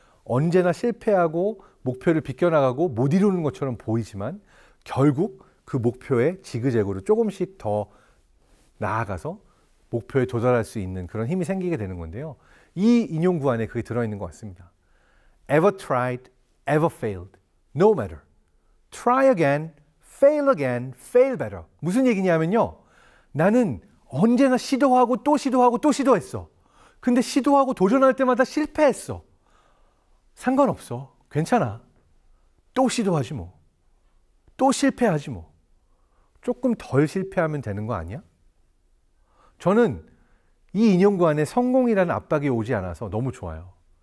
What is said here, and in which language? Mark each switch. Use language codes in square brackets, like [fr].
[ko] 언제나 실패하고 목표를 비껴나가고 못 이루는 것처럼 보이지만 결국 그 목표에 지그재그로 조금씩 더 나아가서 목표에 도달할 수 있는 그런 힘이 생기게 되는 건데요. 이 인용구 안에 그게 들어있는 것 같습니다. [en] Ever tried, ever failed, no matter. Try again, fail again, fail better. [ko] 무슨 얘기냐면요. 나는 언제나 시도하고 또 시도하고 또 시도했어. 근데 시도하고 도전할 때마다 실패했어. 상관없어. 괜찮아. 또 시도하지 뭐. 또 실패하지 뭐. 조금 덜 실패하면 되는 거 아니야? 저는 이 인용구 안에 성공이라는 압박이 오지 않아서 너무 좋아요.